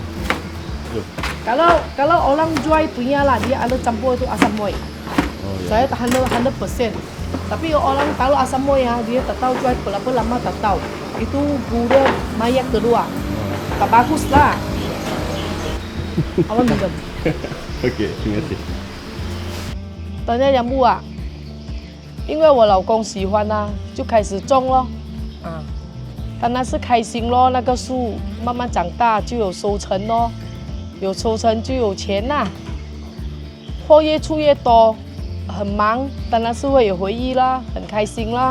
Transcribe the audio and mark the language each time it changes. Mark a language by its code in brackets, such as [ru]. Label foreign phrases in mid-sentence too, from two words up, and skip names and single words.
[ms] Kalau orang jual punya lah, dia ada campur itu asam moy. Oh, ya. Saya tahan 100%. Tapi orang tahu asam moy ya, dia tak tahu jual berapa lama tak tahu. Itu gula maya kedua. Tak bagus lah. Awak minum. Okey, terima kasih. [zh] 等下养木啊，因为我老公喜欢啊，就开始种咯，当然是开心咯。那个树慢慢长大就有收成咯，有收成就有钱呐、货越出越多， 很忙，当然是会有回忆啦，很开心啦。